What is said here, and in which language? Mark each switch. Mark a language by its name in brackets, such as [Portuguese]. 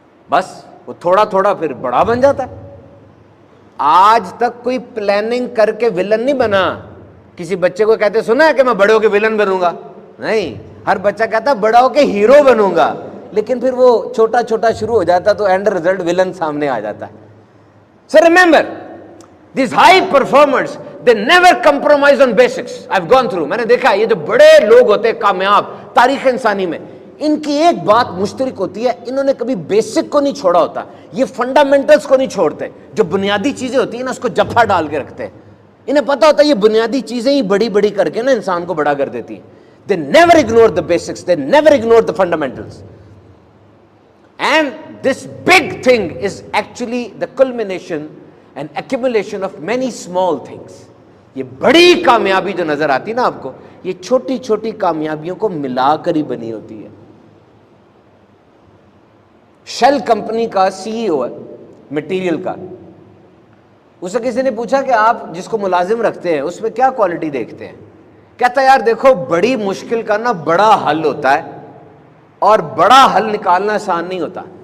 [Urdu] بس وہ تھوڑا تھوڑا پھر بڑا بن جاتا ہے. آج تک کوئی پلاننگ کر کے ولن نہیں بنا. کسی بچے کو کہتے سنا ہے کہ میں بڑے ہو کے ولن بنوں گا؟ نہیں. ہر بچہ کہتا بڑا ہو کے ہیرو بنوں گا، لیکن پھر وہ چھوٹا چھوٹا شروع ہو جاتا تو اینڈ رزلٹ ولن سامنے آ جاتا ہے. [English] So remember, these high performers, they never compromise on basics. I've gone through. [Urdu] میں نے دیکھا یہ جو بڑے لوگ ہوتے ہیں کامیاب تاریخ انسانی میں، ان کی ایک بات مشترک ہوتی ہے، انہوں نے کبھی بیسک کو نہیں چھوڑا ہوتا. یہ فنڈامنٹلز کو نہیں چھوڑتے. جو بنیادی چیزیں ہوتی ہیں نا اس کو جپھا ڈال کے رکھتے ہیں. انہیں پتا ہوتا ہے یہ بنیادی چیزیں ہی بڑی بڑی کر کے نا انسان کو بڑا کر دیتی ہیں. [English] They never ignore the basics. They never ignore the fundamentals. And this big thing is actually the culmination and accumulation of many small things. [Urdu] یہ بڑی کامیابی جو نظر آتی نا آپ کو، یہ چھوٹی چھوٹی کامیابیوں کو ملا کر ہی بنی ہوتی ہے. شیل کمپنی کا CEO ہے مٹیریل کا. اسے کسی نے پوچھا کہ آپ جس کو ملازم رکھتے ہیں اس میں کیا کوالٹی دیکھتے ہیں؟ کہتا ہے یار دیکھو بڑی مشکل کا نا بڑا حل ہوتا ہے، اور بڑا حل نکالنا آسان نہیں ہوتا.